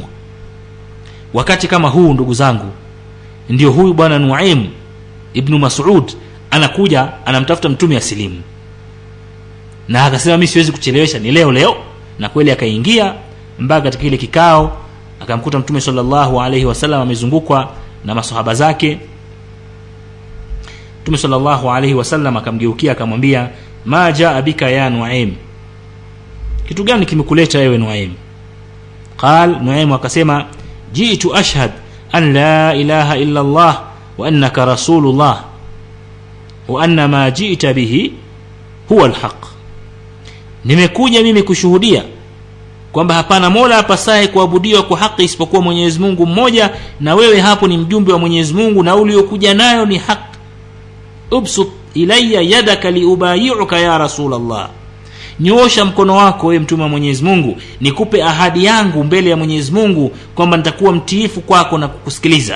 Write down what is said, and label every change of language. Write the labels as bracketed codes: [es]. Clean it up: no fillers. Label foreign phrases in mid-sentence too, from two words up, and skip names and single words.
[sw] Wakati kama huu, ndugu zangu, ndio huyu bwana Nuaym ibn Mas'ud anakuja anamtafuta Mtume asilimu, na akasema mimi siwezi kuchelewesha, ni leo Na kweli akaingia mpaka katika ile kikao, akamkuta Mtume [ar] صلى الله عليه وسلم [sw] amezungukwa na masahaba zake. Mtume [ar] صلى الله عليه وسلم [sw] akamgeukia akamwambia, [ar] ما جاء بك يا نعيم, [sw] kitu gani kimekuleta ewe Nuaim? Qal, Nuaim akasema, [ar] جئت أشهد أن لا إله إلا الله وأنك رسول الله وأن ما جئت به هو الحق, [sw] nimekuja mimi kushuhudia kwamba hapana mola apasaye kuabudiwa kwa haki isipokuwa Mwenyezi Mungu mmoja, na wewe hapo ni mjumbe wa Mwenyezi Mungu na uliokuja nayo ni haki. [ar] ابسط إلي يدك لأبايعك يا رسول الله, [sw] nyoosha mkono wako wewe mtume wa Mwenyezi Mungu, nikupe ahadi yangu mbele ya Mwenyezi Mungu kwamba nitakuwa mtiifu kwako na kukusikiliza.